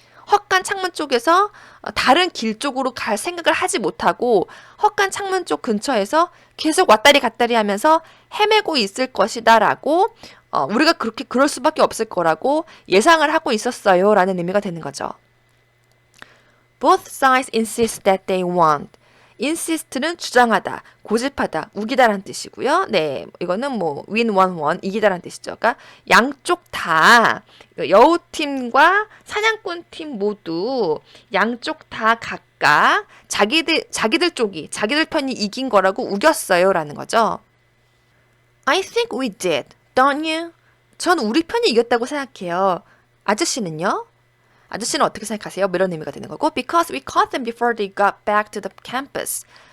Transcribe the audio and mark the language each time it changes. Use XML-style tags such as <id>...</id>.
<ko>헛간 창문 쪽에서 다른 길 쪽으로 갈 생각을 하지 못하고 헛간 창문 쪽 근처에서 계속 왔다리 갔다리 하면서 헤매고 있을 것이다 라고 우리가 그럴 수밖에 없을 거라고 예상을 하고 있었어요 라는 의미가 되는 거죠.</ko> <en>Both sides insist that they want.</en> <ko>insist는 주장하다, 고집하다, 우기다라는 뜻이고요. 네, 이거는 뭐 win, won, 이기다라는 뜻이죠. 그러니까 양쪽 다 여우팀과 사냥꾼팀 모두 양쪽 다 각각 자기들 편이 이긴 거라고 우겼어요라는 거죠.</ko> <en>I think we did, don't you?</en> <ko>전 우리 편이 이겼다고 생각해요. 아저씨는요? 아저씨는 어떻게 생각하세요? 이런 의미가 되는 거고</ko> <en>Because we caught them before they got back to the campus.</en>